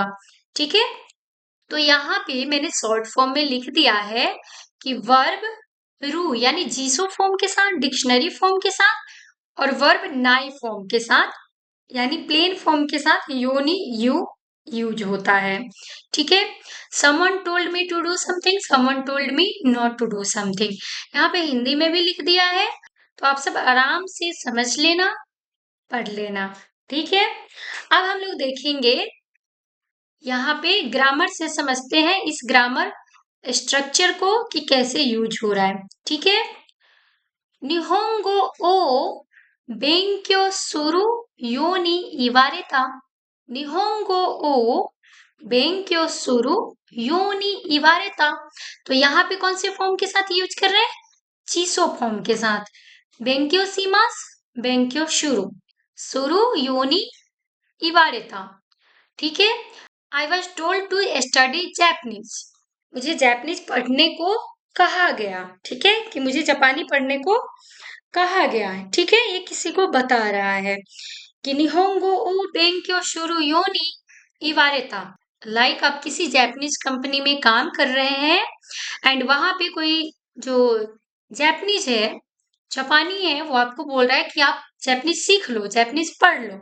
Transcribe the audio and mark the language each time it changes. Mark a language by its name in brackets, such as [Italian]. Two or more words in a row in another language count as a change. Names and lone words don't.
[Hindi] ठीक है, तो यहाँ पे मैंने [English] short form [Hindi] में लिख दिया है कि वर्ब रू यानी जीसो फॉर्म के साथ, [English] dictionary form [Hindi] के साथ और वर्ब नाई फॉर्म के साथ यानी [English] plain form [Hindi] के साथ [Japanese] ように言う [Hindi] यूज होता है। ठीक है, [English] someone told me to do something, someone told me not to do something, [Hindi] यहाँ पे हिंदी में भी लिख दिया है, तो आप सब आराम से समझ लेना, पढ़ लेना। ठीक है, अब हम लोग देखेंगे यहाँ पे ग्रामर से समझते हैं इस [English] grammar structure [Hindi] को कि कैसे यूज हो रहा है। ठीक है, [Japanese] 日本語を勉強するように言われた、日本語を勉強するように言われた. [Hindi] तो यहाँ पे कौन से फॉर्म के साथ यूज कर रहे हैं, चीसो फॉर्म के साथ। [Japanese] 勉強します、勉強する、するように言われた. [Hindi] ठीक है, [English] I was told to study Japanese, [Hindi] मुझे जैपनीज पढ़ने को कहा गया। ठीक है, कि मुझे जापानी पढ़ने को कहा गया है। ठीक है, ये किसी को बता रहा है कि [Japanese] 日本語を勉強するように言われた, [Hindi] लाइक आप किसी [English] Japanese company [Hindi] में काम कर रहे हैं एंड वहां पे कोई जो जैपनीज है, जापानी है, वो आपको बोल रहा है कि आप जैपनीज सीख लो, जैपनीज पढ़ लो।